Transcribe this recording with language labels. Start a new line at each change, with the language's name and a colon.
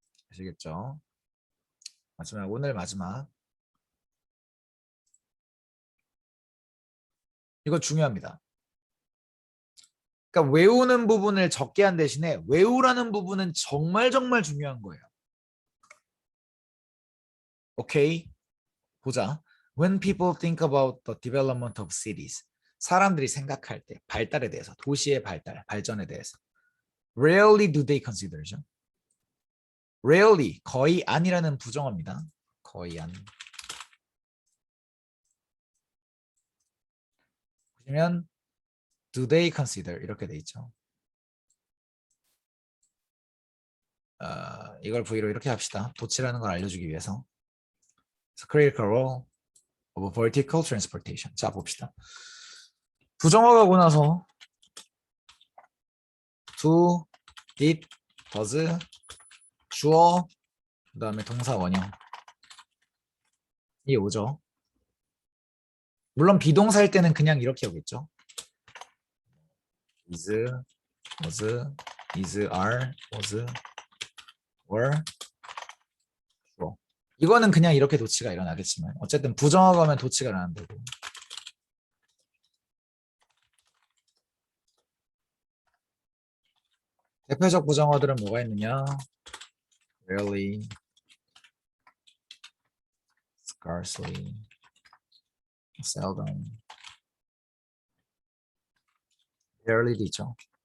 Korean: 아시겠죠? 오늘 마지막. 이거 중요합니다. 그러니까 외우는 부분을 적게 한 대신에 외우라는 부분은 정말 정말 중요한 거예요. 오케이? 보자.
English: When people think about the development of cities,
Korean: 사람들이 생각할 때 발달에 대해서, 도시의 발전에 대해서
English: rarely do they consider죠.
Korean: rarely, 거의 아니라는 부정어입니다. 거의 안. 보시면
English: do they consider
Korean: 이렇게 돼 있죠. 이걸 V로 이렇게 합시다. 도치라는 걸 알려주기 위해서.
English: critical role of vertical transportation.
Korean: 자, 봅시다. 부정어 가고 나서 do, did, does, 주어, 그 다음에 동사 원형. 이 오죠. 물론 비동사일 때는 그냥 이렇게 오겠죠. is, was, is, are, was, were, 주어. 이거는 그냥 이렇게 도치가 일어나겠지만 어쨌든 부정어 가면 도치가 일어나는 거고. 대표적 부정어들은 뭐가 있느냐?
English: Rarely, scarcely, seldom, rarely도 있죠.